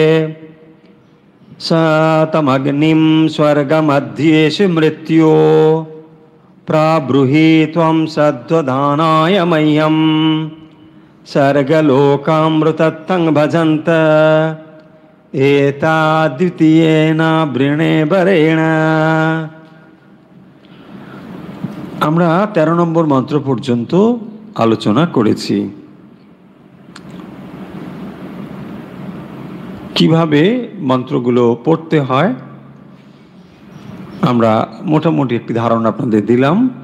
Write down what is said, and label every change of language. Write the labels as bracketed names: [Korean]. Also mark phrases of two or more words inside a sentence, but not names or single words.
[Sanskrit] स तमग्निं स्वर्गमध्येषु मृत्यो प्राब्रूहि त्वं सद्वदानाय मह्यं सर्गलोकामृतत्तं भजन्त एताद्वितीयेन वृणे वरेण। [Bangla] আমরা 13 নম্বর মন্ত্র পর্যন্ত আলোচনা করেছি। কিভাবে মন্ত্রগুলো পড়তে হয় আমরা মোটামুটি একটি ধারণা আপনাদের দিলাম।